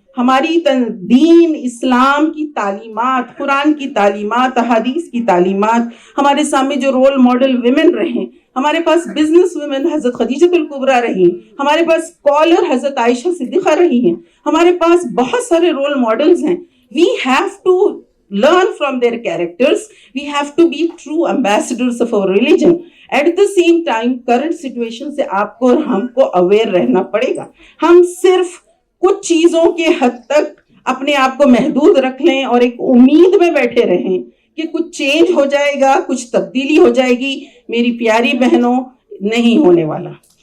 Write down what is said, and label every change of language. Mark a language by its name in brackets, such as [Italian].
[Hindi] हमारी दीन, इस्लाम की तालीमात, कुरान की तालीमात, हदीस की तालीमात, हमारे सामने जो रोल मॉडल विमेन रहे, हमारे पास बिजनेस वुमेन हजरत खदीजतुल कुबरा रही, हमारे पास स्कॉलर हजरत आयशा सिद्दीक़ा रही हैं, हमारे पास बहुत सारे रोल मॉडल्स हैं। [English] We have to learn from their characters, we have to be true ambassadors of our religion. At the same time, current situation [Hindi] से आपको और हमको अवेयर रहना पड़ेगा। हम सिर्फ कुछ चीजों के हद तक अपने आप को महदूद रख लें और एक उम्मीद में बैठे रहें कि कुछ चेंज हो जाएगा, कुछ तब्दीली हो जाएगी। मेरी प्यारी बहनों, नहीं होने वाला।